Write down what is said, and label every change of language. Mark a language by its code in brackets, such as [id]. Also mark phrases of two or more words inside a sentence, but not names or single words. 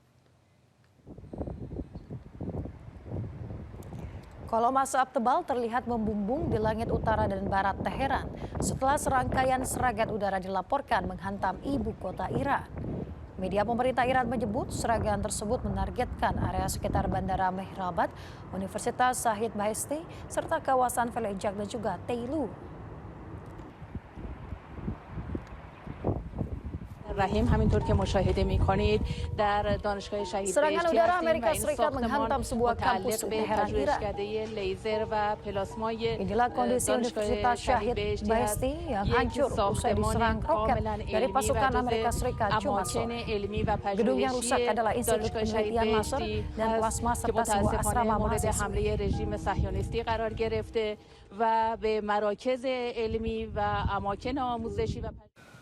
[id] Kolom asap tebal terlihat membumbung di langit utara dan barat Teheran setelah serangkaian serangan udara dilaporkan menghantam ibu kota Iran. Media pemerintah Iran menyebut serangan tersebut menargetkan area sekitar Bandara Mehrabad, Universitas Shahid Beheshti, serta kawasan Velejak dan juga Teilu. [fa] رحیم همینطور که مشاهده می‌کنید در دانشگاه شهید [id] Serangan [fa] بهشتی [id] udara [fa] هستیم و [id] Amerika [fa] این [id] Serikat [fa] ساختمان [id] menghantam sebuah kampus [fa] متعلق [id] di [fa] به [id] Teheran, Iran. [fa] پژوهشکده لیزر و پلاسمای [id] Inilah kondisi Universitas Shahid Beheshti yang hancur usai diserang roket dari pasukan Amerika Serikat Jumat sore. Gedung yang rusak adalah Institut Penelitian Laser dan Plasma serta sebuah asrama mahasiswa. [fa] حمله رژیم صهیونیستی قرار گرفته و به مراکز علمی و اماکن آموزشی و